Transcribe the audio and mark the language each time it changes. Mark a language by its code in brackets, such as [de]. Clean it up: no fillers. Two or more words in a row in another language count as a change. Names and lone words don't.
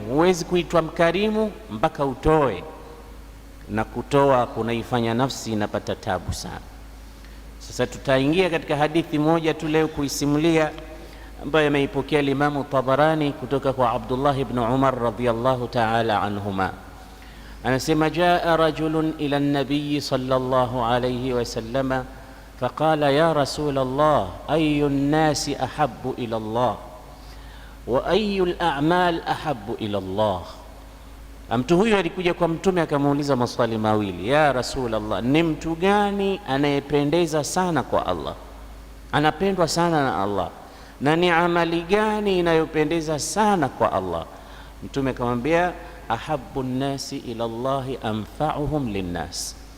[sw] Huwezi kuitwa mkarimu mpaka utoe, na kutoa kunaifanya nafsi inapata tabu sana. Sasa tutaingia katika hadithi moja tu leo kuisimulia, ambayo ameipokea Imamu Tabarani kutoka kwa Abdullah ibn Umar [ar] رضي الله تعالى عنهما. [sw] Anasema, [ar] جاء رجل إلى النبي صلى الله عليه وسلم فقال يا رسول الله أي الناس أحب إلى الله وأي الأعمال أحب إلى الله wa ayu al-a'mal ahabbu ila Allah. [sw] Mtu huyo alikuja kwa Mtume akamuuliza maswali mawili. [ar] يا رسول الله, [sw] ni mtu gani anayependeza sana kwa Allah, anapendwa sana na Allah, na ni amali gani inayopendeza sana kwa Allah? Mtume akamwambia, [ar] أحب الناس إلى الله أنفعهم للناس.